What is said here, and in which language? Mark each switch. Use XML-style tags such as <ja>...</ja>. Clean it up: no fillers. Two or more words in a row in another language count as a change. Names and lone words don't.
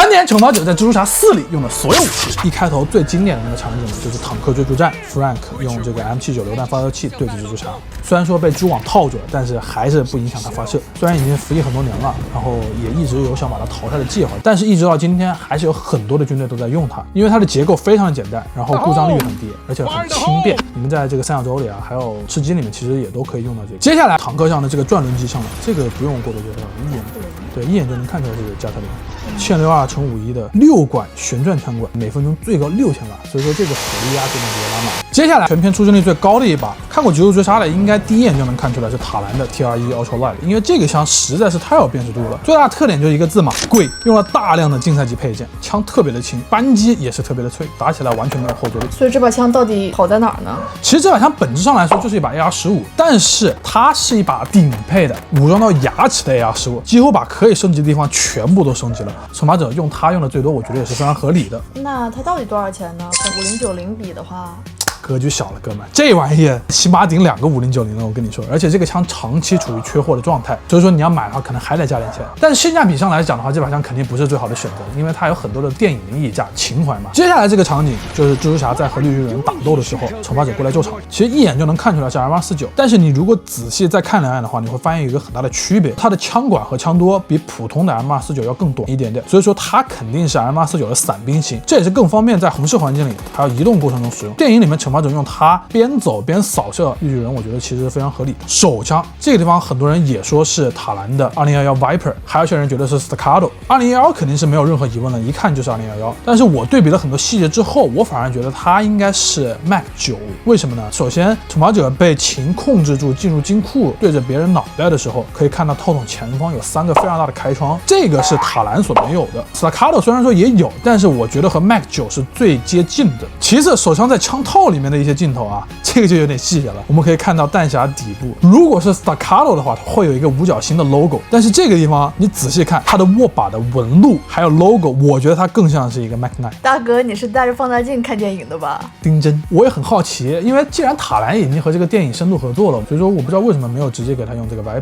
<zh>天惩罰者在蜘蛛俠4裡用的所有武器，一開頭最經典的那個場景就是坦克追逐戰 ，Frank 用這個 M79榴彈發射器對着蜘蛛俠，雖然說被蛛網套住了，但是還是不影響他發射。雖然已經服役很多年了，然後也一直有想把它淘汰的計劃，但是一直到今天還是有很多的軍隊都在用它，因為它的結構非常的簡單，然後故障率很低，而且很輕便。你們在這個三角洲裡啊，還有吃雞裡面其實也都可以用到這個。接下來坦克上的這個轉輪機槍了，這個不用過多介紹，一眼就能看出來這是加特林。1062×51的6管旋轉槍管，每分鐘最高6000瓦，所以說這個火力压就能直接拉满。接下來全片出镜率最高的一把，看過《极速追殺》的应該第一眼就能看出来是塔蘭的 TR1 Ultra Light， 因为这个槍實在是太有辨識度了。最大的特點就是一個字嘛，貴，用了大量的競賽級配件，槍特別的輕，扳機也是特別的脆，打起來完全沒有後坐力。所以這把槍到底好在哪兒呢？其實這把槍本質上來說就是一把 AR-15，但是它是一把頂配的武裝到牙齒的 AR-15，幾乎把可以升級的地方全部都升級了。懲罰者用它用的最多，我覺得也是非常合理的。那它到底多少錢呢？跟5090比的話，格局小了，哥們，這玩意起碼頂2個5090了，我跟你說。而且這個槍長期處於缺貨的狀態，所以說你要買的話，可能還得加點錢。但是性價比上來講的話，這把槍肯定不是最好的選擇，因為它有很多的電影的溢價情懷嘛。接下來這個場景就是蜘蛛俠在和綠巨人打鬥的時候，懲罰者過來救場，其實一眼就能看出來是 M249，但是你如果仔細再看兩眼的話，你會發現有一個很大的區別，它的槍管和槍多比普通的 M249要更短一點點，所以說它肯定是 M249的傘兵型，這也是更方便在紅視環境裡還有移動過程中使用。電影裡面懲罰者用它邊走邊掃射綠巨人，我覺得其實是非常合理的。手槍這個地方很多人也說是塔蘭的2011 Viper， 還有些人覺得是 Staccato。2011肯定是沒有任何疑問的，一看就是2011。但是我對比了很多細節之後，我反而覺得它應該是 Mac 9。為什麼呢？首先，懲罰者被琴控制住進入金庫對着別人腦袋的時候，可以看到套筒前方有3個非常大的開窗，這個是塔蘭所沒有的。Staccato 雖然說也有，但是我覺得和 Mac 9是最接近的。其次，手槍在槍套裡面的一些鏡頭啊，這個就有點細節了。我們可以看到彈匣底部，如果是 Staccato 的話，會有一個五角星的 logo， 但是這個地方你仔細看它的握把的紋路還有 logo， 我覺得它更像是一個 Mac 9。大哥，你是帶着放大鏡看電影的吧？丁真，我也很好奇，因為既然塔蘭已經和這個電影深度合作了，所以說我不知道為什麼沒有直接給他用這個 Viper。</zh>